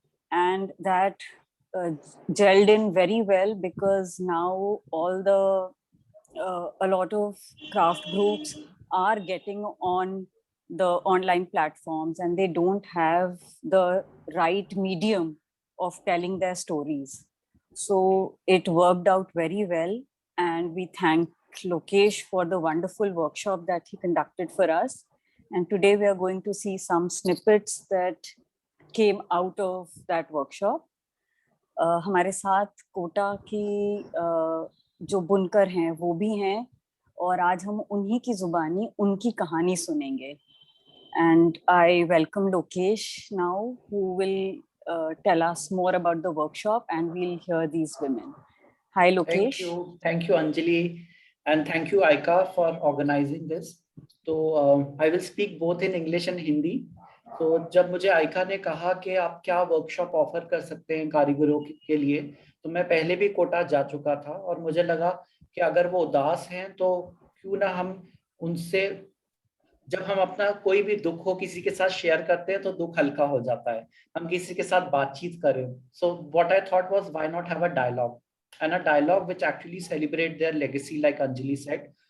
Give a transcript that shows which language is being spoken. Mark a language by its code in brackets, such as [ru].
[en] And that gelled in very well because now a lot of craft groups are getting on the online platforms and they don't have the right medium of telling their stories. So it worked out very well, and we thank Lokesh for the wonderful workshop that he conducted for us. And today we are going to see some snippets that came out of that workshop. [hi] हमारे साथ कोटा की जो बुनकर हैं वो भी हैं और आज हम उन्हीं की जुबानी उनकी कहानी सुनेंगे. [en] And I welcome Lokesh now, who will tell us more about the workshop, and we'll hear these women. Hi, Lokesh. Thank you, Anjali, and thank you, ICA, for organizing this. So I will speak both in English and Hindi. [hi] तो जब मुझे आइका ने कहा कि आप क्या workshop offer कर सकते हैं कारीगरों के लिए, तो मैं पहले भी कोटा जा चुका था और मुझे लगा कि अगर वो उदास हैं तो क्यों ना हम उनसे, जब हम अपना कोई भी दुख हो किसी के साथ शेयर करते हैं तो दुख हल्का हो जाता है, हम किसी के साथ बातचीत करें. [en] So what I thought was why not have a dialogue, and a dialogue which actually celebrate their legacy, like Anjali said.